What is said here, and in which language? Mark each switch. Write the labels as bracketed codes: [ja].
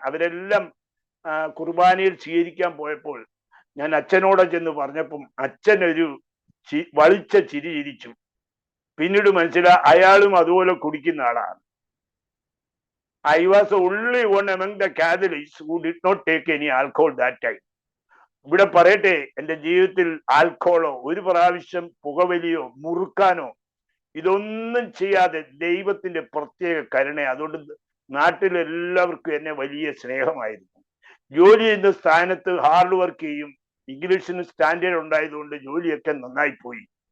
[ml] അവരെല്ലാം കുർബാനയിൽ സ്വീകരിക്കാൻ പോയപ്പോൾ ഞാൻ അച്ഛനോട് ചെന്ന് പറഞ്ഞപ്പം അച്ഛനൊരു വളിച്ച ചിരി ചിരിച്ചു. പിന്നീട് മനസ്സിലായി അയാളും അതുപോലെ കുടിക്കുന്ന ആളാണ്. [en] I was the only one among the Catholics who did not take any alcohol that time. [ml] ഇവിടെ പറയട്ടെ, എന്റെ ജീവിതത്തിൽ ആൽക്കഹോളോ ഒരു പ്രാവശ്യം പുകവലിയോ മുറുക്കാനോ ഇതൊന്നും ചെയ്യാതെ ദൈവത്തിന്റെ പ്രത്യേക കരുണ. അതുകൊണ്ട് നാട്ടിലെല്ലാവർക്കും എന്നെ വലിയ സ്നേഹമായിരുന്നു. ജോലി ചെയ്യുന്ന സ്ഥാനത്ത് ഹാർഡ് വർക്ക് ചെയ്യും. ഇംഗ്ലീഷിന് സ്റ്റാൻഡേർഡ് ഉണ്ടായതുകൊണ്ട് ജോലിയൊക്കെ നന്നായി പോയി.